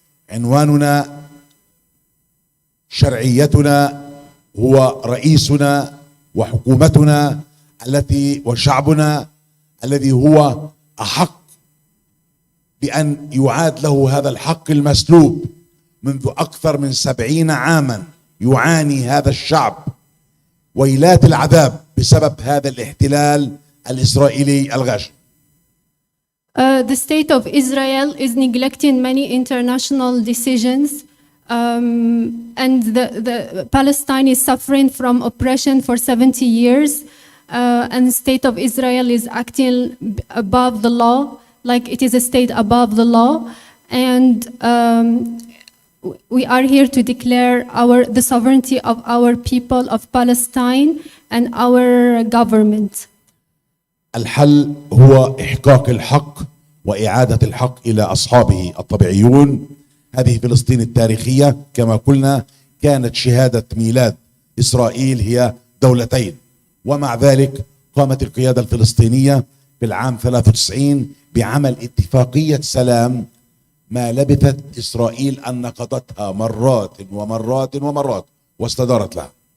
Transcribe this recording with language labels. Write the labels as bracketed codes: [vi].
[ar] عنواننا شرعيتنا هو رئيسنا وحكومتنا التي وشعبنا الذي هو أحق بأن يعاد له هذا الحق المسلوب. منذ أكثر من 70 عاما يعاني هذا الشعب ويلات العذاب بسبب هذا الاحتلال الإسرائيلي الغاشم. [en] The state of Israel is neglecting many international decisions And the Palestine is suffering from oppression for 70 years, and the state of Israel is acting above the law, like it is a state above the law. And we are here to declare the sovereignty of our people of Palestine and our government. [ar] الحل هو إحقاق الحق وإعادة الحق إلى أصحابه الطبيعيون. هذه فلسطين التاريخية كما قلنا كانت شهادة ميلاد إسرائيل هي دولتين، ومع ذلك قامت القيادة الفلسطينية في العام 93 بعمل اتفاقية سلام ما لبثت إسرائيل أن نقضتها مرات ومرات ومرات واستدارت لها.